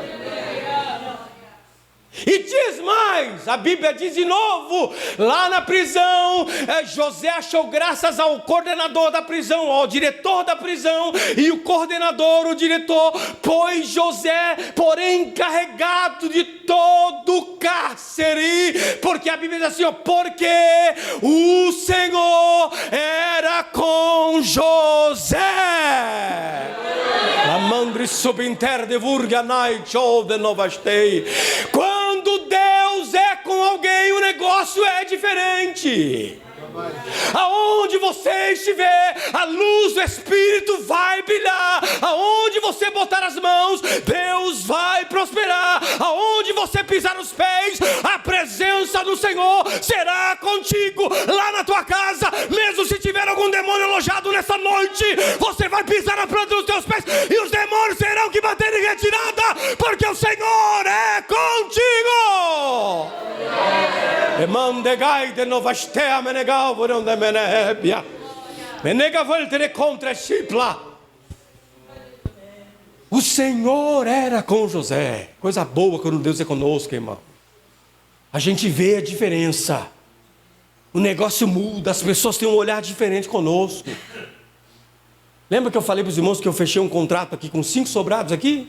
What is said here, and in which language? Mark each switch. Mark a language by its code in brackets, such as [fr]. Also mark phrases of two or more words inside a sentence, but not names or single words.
[pt] E diz mais, a Bíblia diz de novo, lá na prisão, José achou graças ao coordenador da prisão, ao diretor da prisão, e o coordenador, o diretor, pôs José, porém, encarregado de todo o cárcere, porque a Bíblia diz assim, porque o Senhor era com José. Amandri subinter de vurganai chove novastei. Quando Deus é com alguém, o negócio é diferente. Aonde você estiver, a luz do Espírito vai brilhar. Aonde você botar as mãos, Deus vai prosperar. Aonde você pisar os pés, a presença do Senhor será contigo. Lá na tua casa, mesmo se tiver algum demônio alojado nessa noite, você vai pisar na planta dos teus pés e os demônios terão que bater em retirada, porque o Senhor é contigo. Emandegai de novastea menegal vorão de menebia. Menega voltere contra Chipla. O Senhor era com José. Coisa boa quando Deus é conosco, irmão. A gente vê a diferença. O negócio muda, as pessoas têm um olhar diferente conosco. Lembra que eu falei para os irmãos que eu fechei um contrato aqui com 5 sobrados aqui?